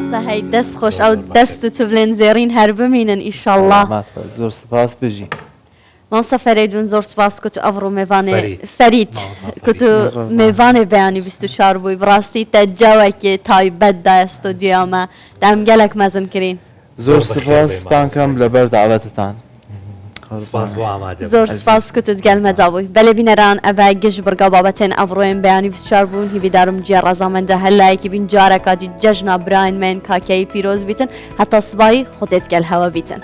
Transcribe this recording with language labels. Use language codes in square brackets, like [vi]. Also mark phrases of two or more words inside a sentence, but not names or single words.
[ku] هەی دەست خۆش ئەو دەست و چ بڵێن زێڕین هەر بمینن ئیشەڵڵا [ckb] زۆر سپاس بژی [ku] مامۆستا فەرێدون زۆر سپاس کت و ئەڤڕۆ میێوانێ فەرید کت و میێوانێ بەیانی 24 بووی بڕاستی تەجاوێکی تایبەتدا ئەستۆدیۆمە دام گەلێک مەزن کرین [ckb] زۆر سپاستان کەم لەبەر داوەتتان [ku] زۆر سپاس کت و گەلمەجا بووی بەلێ بینەران ئەڤای گەشت بڕگا بابەتێن ئەڤڕۆیان بەیانی 24 بوون هیویدارم جێ ڕەزامەندە هەلایەکی بین جارە کاتی جەژنا براین من کاکەی پیرۆز بیتن هەتا سبایی خودێت گەل هەوە بیتن